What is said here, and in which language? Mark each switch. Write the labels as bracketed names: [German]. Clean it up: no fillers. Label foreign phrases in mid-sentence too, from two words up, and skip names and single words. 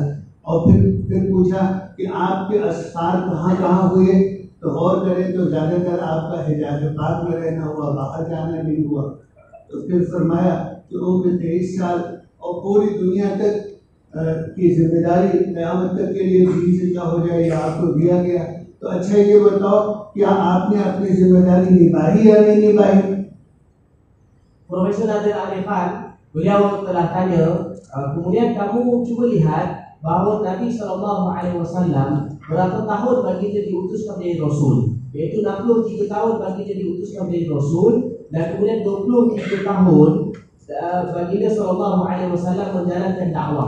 [Hindi] और फिर पूछा कि आपके असफार कहाँ कहाँ हुए, तो गौर करें तो ज़्यादातर आपका हिजाज पाक में रहना हुआ, बाहर जाना नहीं हुआ। तो फिर फरमाया कि उम्र 23 साल और पूरी दुनिया तक की जिम्मेदारी क़यामत तक के लिए दीन जिंदा हो जाए, ये आपको दिया गया। तो अच्छा ये बताओ क्या आपने अपनी जिम्मेदारी निभाई या नहीं निभाई? [Malay] Profesor Nadir Khan beliau telah tanya, kemudian kamu cuba lihat bahawa Nabi SAW berapa tahun baginda diutuskan menjadi Rasul, iaitu 63 tahun baginda diutuskan menjadi Rasul, dan kemudian 23 tahun baginda SAW menjalankan dakwah.